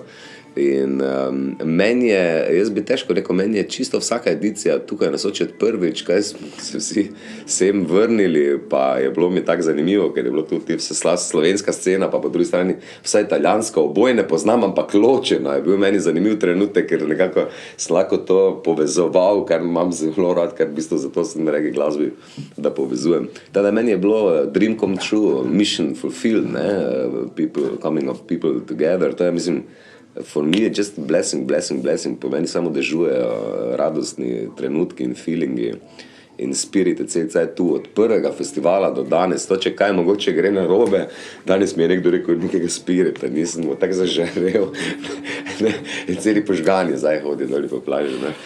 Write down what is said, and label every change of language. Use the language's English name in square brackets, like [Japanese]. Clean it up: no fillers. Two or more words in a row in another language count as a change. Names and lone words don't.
[Slovenian] In meni je, jaz bi težko rekel, meni je čisto vsaka edicija tukaj na Soči od prvič, kaj smo se vsi sem vrnili, pa je bilo mi tako zanimivo, ker je bilo tudi vsa slovenska scena, pa po drugi strani vsa italijanska, oboje ne poznam, ampak ločeno je bil meni zanimiv trenutek, ker nekako sem lahko to povezoval, kar imam zelo rad, ker v bistvu zato sem reggae glasbi, da povezujem. Teda meni je bilo [English] dream come true, mission fulfilled, [Slovenian] ne? [English] Coming of people together, [Slovenian] to je, mislim, [English] for me je just blessing, [Slovenian] po meni samo dežujejo radostni trenutki in feelingi in spirit je cel tu od prvega festivala do danes. To, če kaj mogoče gre na robe, danes mi je nekdo rekel, nekega spirita, nisem tako zažarel, in celi požgani zdaj hodi doli po plaži, ne.